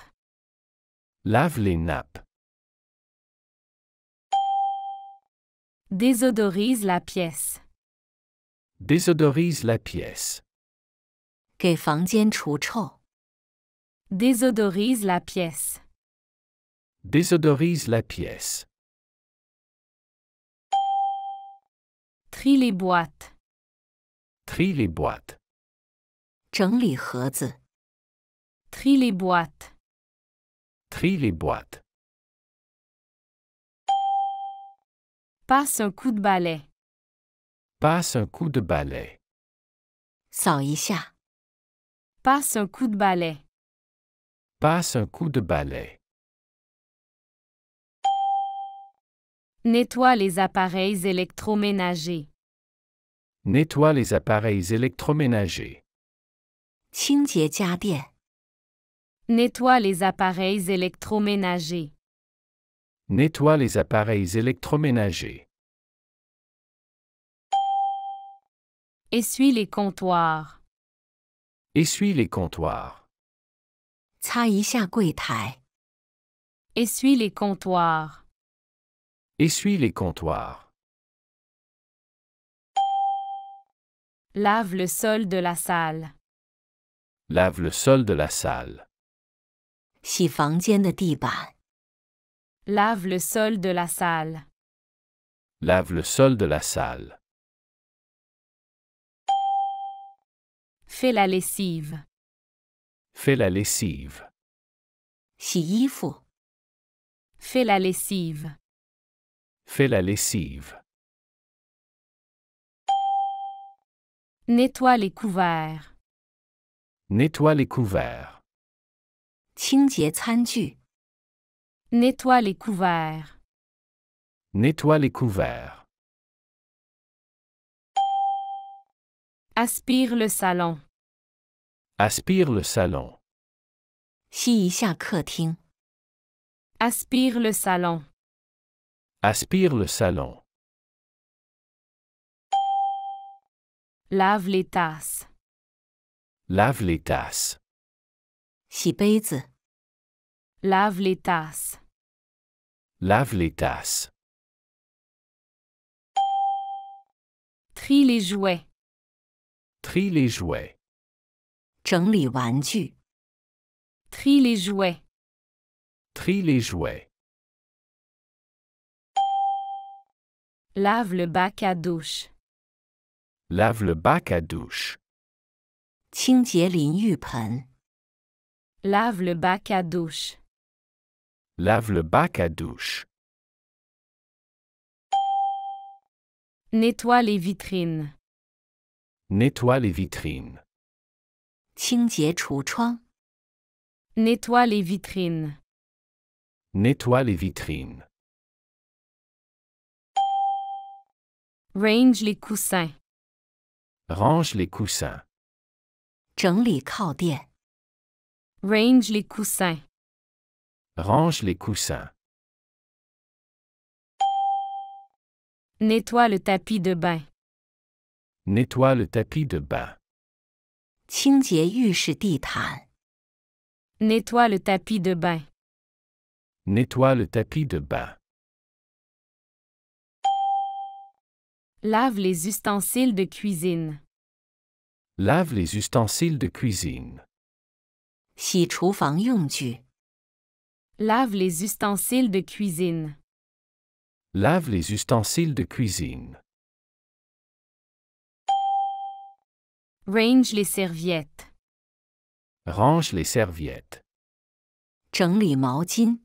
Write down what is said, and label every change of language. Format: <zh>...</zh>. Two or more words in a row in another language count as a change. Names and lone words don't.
<fr>Lave les nappes. Désodorise la pièce. Désodorise la pièce.</fr> <zh>给房间除臭。</zh> <fr>Désodorise la pièce. Désodorise la pièce. Trie les boîtes. Trie les boîtes.</fr> <zh>整理盒子。</zh> <fr>Trie les boîtes. Trie les boîtes. Passe un coup de balai. Passe un coup de balai.</fr> <zh>扫一下。</zh> <fr>Passe un coup de balai. Passe un coup de balai. Nettoie les appareils électroménagers. Nettoie les appareils électroménagers.</fr> <zh>清洁家电。</zh> <fr>Nettoie les appareils électroménagers. Nettoie les appareils électroménagers. Essuie les comptoirs. Essuie les comptoirs.</fr> <zh>擦一下柜台。</zh> <fr>Essuie les comptoirs. Essuie les comptoirs. Lave le sol de la salle. Lave le sol de la salle.</fr> <zh>洗房间的地板。</zh> <fr>Lave le sol de la salle. Lave le sol de la salle. Fais la lessive. Fais la lessive.</fr> <zh>洗衣服，</zh> <fr>Fais la lessive. Fais la lessive. Nettoie les couverts. Nettoie les couverts.</fr> <zh>清洁餐具，</zh> <fr>Nettoie les couverts. Nettoie les couverts. Aspire le salon. Aspire le salon.</fr> <zh>吸一下客厅，</zh> <fr>Aspire le salon. Aspire le salon. Lave les tasses. Lave les tasses.</fr> <zh>洗杯子，</zh> <fr>Lave les tasses. Lave les tasses. Trie les jouets. Trie les jouets.</fr> <zh>整理玩具，</zh> <fr>Trie les jouets. Trie les jouets. Lave le bac à douche. Lave le bac à douche.</fr> <zh>清洁淋浴盆，</zh> <fr>Lave le bac à douche. Lave le bac à douche. Nettoie les vitrines. Nettoie les vitrines.</fr> <zh>清洁橱窗，</zh> <fr>Nettoie les vitrines. Nettoie les vitrines. Range les coussins. Range les coussins.</fr> <zh>整理靠垫，</zh> <fr>Range les coussins. Range les coussins. Nettoie le tapis de bain. Nettoie le tapis de bain.</fr> <zh>清洁浴室地毯，</zh> <fr>Nettoie le tapis de bain. Nettoie le tapis de bain. Lave les ustensiles de cuisine. Lave les ustensiles de cuisine.</fr> <zh>洗厨房用具，</zh> <fr>Lave les ustensiles de cuisine. Lave les ustensiles de cuisine. Range les serviettes. Range les serviettes.</fr> <zh>整理毛巾，</zh>